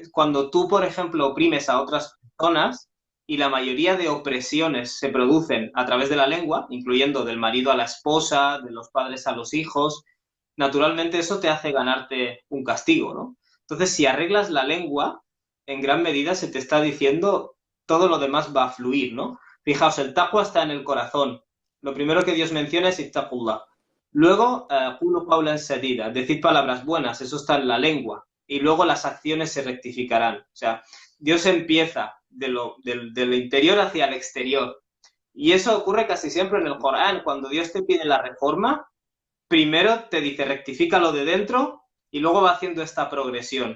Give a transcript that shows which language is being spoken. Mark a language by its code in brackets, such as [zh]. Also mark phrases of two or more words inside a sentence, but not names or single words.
[es] Cuando tú, por ejemplo, oprimes a otras personas, y la mayoría de opresiones se producen a través de la lengua, incluyendo del marido a la esposa, de los padres a los hijos, naturalmente eso te hace ganarte un castigo, ¿no? Entonces, si arreglas la lengua, en gran medida se te está diciendo todo lo demás va a fluir, ¿no? Fijaos, el taqwa está en el corazón. Lo primero que Dios menciona es ittaqullah. Luego, [ar] قولوا قولا سديدا, [es] decir palabras buenas, eso está en la lengua. Y luego las acciones se rectificarán. O sea, Dios empieza de lo interior hacia el exterior. Y eso ocurre casi siempre en el Corán. Cuando Dios te pide la reforma, primero te dice rectifica lo de dentro y luego va haciendo esta progresión.